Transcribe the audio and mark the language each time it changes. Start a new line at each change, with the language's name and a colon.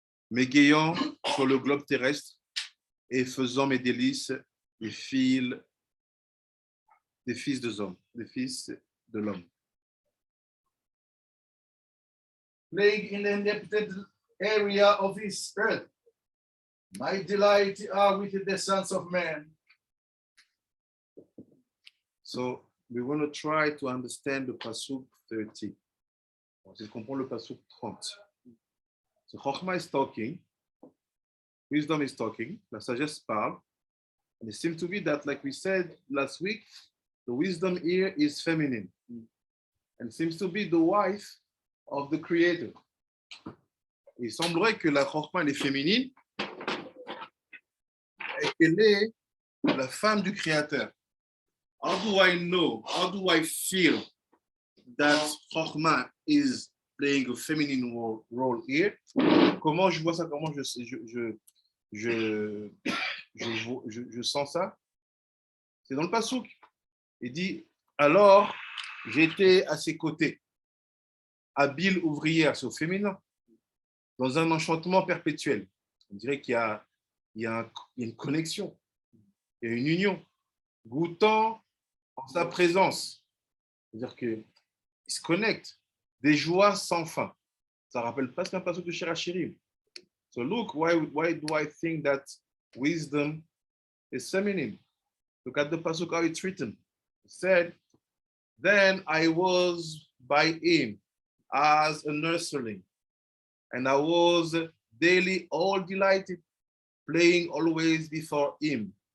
French: M'égayant sur le globe terrestre et faisant mes délices des fils de l'homme.
English: Playing in the inhabited area of his earth. My delight are with the sons of man. So we want to try to understand the pasuk 30.
French: On essaie de comprendre le pasuk 30.
English: So Chochma is talking, wisdom is talking,
French: la sagesse parle,
English: and it seems to be that, like we said last week, the wisdom here is feminine, and seems to be the wife of the Creator.
French: Il semblerait que la Chochma elle est féminine et qu'elle est la femme du Créateur.
English: How do I know? How do I feel that Chochma is playing a feminine role here?
French: Comment je vois ça? Comment je sens ça? C'est dans le pasuk. Il dit, alors j'étais à ses côtés, habile ouvrière, c'est au féminin, dans un enchantement perpétuel. On dirait qu'il y a une connexion, il y a une union, goûtant en sa présence. C'est-à-dire qu'ils se connectent, des joies sans fin. Ça rappelle presque un pasuk de Shirachirim.
English: So look, why do I think that wisdom is feminine? Look at the pasuk how it's written. It said, then I was by him as a nursling, and I was daily all delighted, playing always before him.